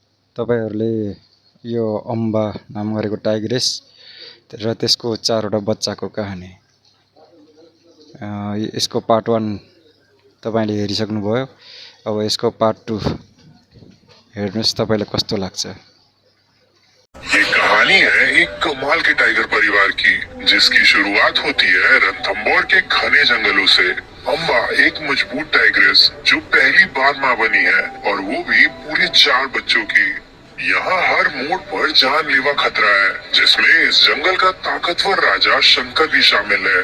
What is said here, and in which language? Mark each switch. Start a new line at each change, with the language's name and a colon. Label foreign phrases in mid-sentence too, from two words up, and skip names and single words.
Nepali: तपाईहरूले यो अम्बा नाम गरेको टाइग्रेस र त्यसको 4वटा बच्चाको कहानी यसको पार्ट 1 तपाईले हेरिसक्नुभयो। अब यसको पार्ट 2 हेर्नुस् तपाईलाई कस्तो लाग्छ।
Hindi: ये कहानी है एक कमाल के टाइगर परिवार की, जिसकी शुरुआत होती है रणथंभौर के घने जंगलों से। अम्बा एक मजबूत टाइग्रेस जो पहली बार मां बनी है, और वो भी पूरे 4 बच्चों की। यहाँ हर मोड़ पर जानलेवा खतरा है, जिसमें इस जंगल का ताकतवर राजा शंकर भी शामिल है।